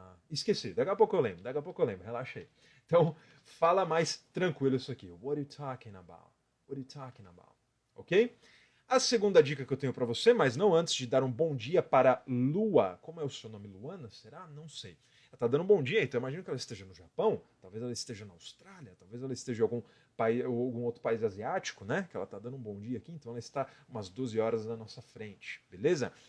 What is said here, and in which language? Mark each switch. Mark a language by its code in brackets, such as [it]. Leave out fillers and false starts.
[pt] Esqueci, daqui a pouco eu lembro, relaxei. Então, fala mais tranquilo isso aqui. [en] What are you talking about? What are you talking about? [pt] Ok? A segunda dica que eu tenho para você, mas não antes de dar um bom dia para Lua. Como é o seu nome? Luana? Será? Não sei. Ela está dando um bom dia, então eu imagino que ela esteja no Japão, talvez ela esteja na Austrália, talvez ela esteja em algum outro país asiático, né? Que ela está dando um bom dia aqui, então ela está umas 12 horas na nossa frente, beleza?